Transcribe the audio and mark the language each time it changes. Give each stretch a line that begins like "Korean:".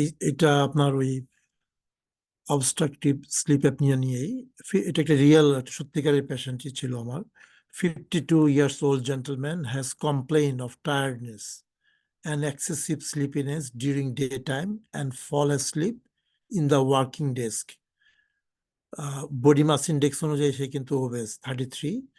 Bangla: এটা আপনার ওই অবস্ট্রাকটিভ স্লিপ অ্যাপনিয়া নিয়েই। এটা একটা রিয়েল সত্যিকারের পেশেন্টই ছিল আমার।
English: 52 years old gentleman has complained of tiredness and excessive sleepiness during daytime and fall asleep in the working desk.
Bangla: Body mass index অনুযায়ী সে কিন্তু ওবেস, 33.